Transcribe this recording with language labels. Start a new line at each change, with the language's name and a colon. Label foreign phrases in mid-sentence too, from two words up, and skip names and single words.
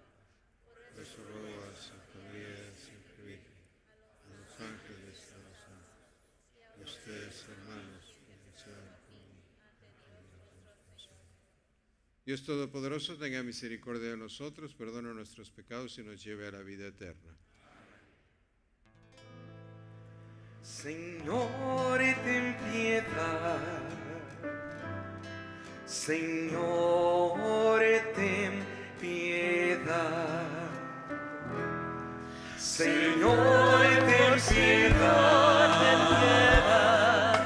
Spanish: Por eso ruego a Santa María, siempre Virgen, a los ángeles, a los santos, y a ustedes, hermanos, que desean por mí. Dios Todopoderoso, tenga misericordia de nosotros, perdona nuestros pecados y nos lleve a la vida eterna.
Italian: Signore, ten pietà. Signore, ten pietà. Signore, ten pietà.